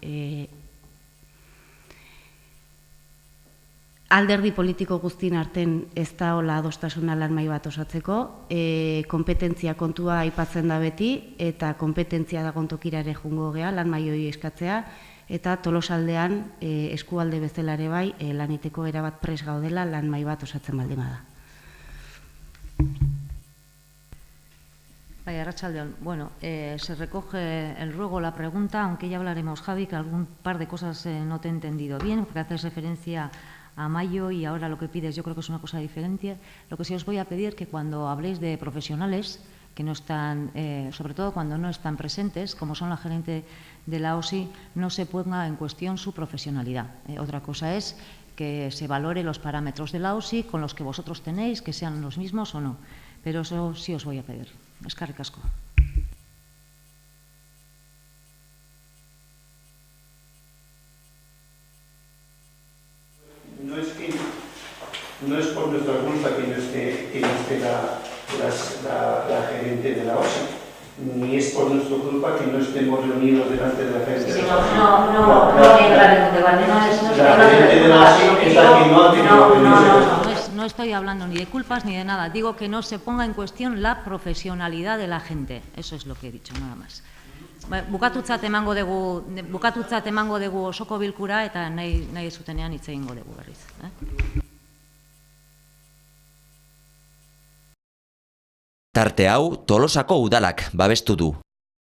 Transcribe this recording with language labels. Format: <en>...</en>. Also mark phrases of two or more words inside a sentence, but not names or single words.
<eu>alderdi politiko guztien arten ez da hola adostasuna lan mahai bat osatzeko, kompetentzia kontua aipatzen da beti, eta kompetentzia dagoen tokira ere jungo gea, lan mahai hori eskatzea, eta Tolosaldean eskualde bezala ere bai, laniteko erabat pres gaudela lan mahai bat osatzen baldin bada.</eu> <es>Vaya, Arratsaldeon. Bueno, se recoge el ruego, la pregunta, aunque ya hablaremos, Javi, que algún par de cosas no te he entendido bien, porque haces referencia a mayo y ahora lo que pides yo creo que es una cosa diferente. Lo que sí os voy a pedir que cuando habléis de profesionales que no están, sobre todo cuando no están presentes, como son la gerente de la OSI, no se ponga en cuestión su profesionalidad. Otra cosa es que se valore los parámetros de la OSI con los que vosotros tenéis, que sean los mismos o no. Pero eso sí os voy a pedir.</es> <eu>Eskerrik asko.</eu> <es>No es por nuestra culpa que no esté la gerente de la OSI, ni es por nuestra culpa que no estemos reunidos delante de la gerente de la OSI. La gerente de la OSI es la que no ha tenido permiso. No estoy hablando ni de culpas ni de nada. Digo que no se ponga en cuestión la profesionalidad de la gente. Eso es lo que he dicho, nada más.</es> <eu>Bukatutzat emango dugu osoko bilkura eta nahi zutenean hitz egingo dugu berriz. Tarte hau Tolosako udalak babestu du.</eu>